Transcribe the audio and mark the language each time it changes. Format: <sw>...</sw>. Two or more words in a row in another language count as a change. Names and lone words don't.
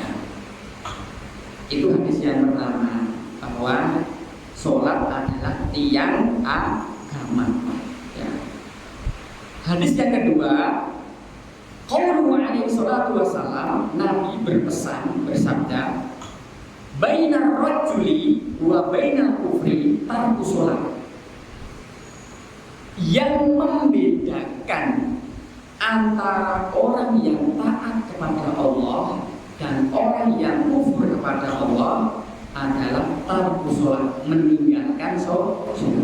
<id>Itu hadis yang pertama, bahwa sholat adalah tiang agama ya. Hadis yang kedua,</id> <ar>قوله عليه الصلاة والسلام,</ar> <id>Nabi bersabda,</id> <ar>بين الرجل وبين الكفر ترك الصلاة.</ar> <id>Yang membedakan antara orang yang taat kepada Allah dan orang yang kufur kepada Allah adalah</id> <ar>ترك الصلاة,</ar> <id>meninggalkan sholat.</id>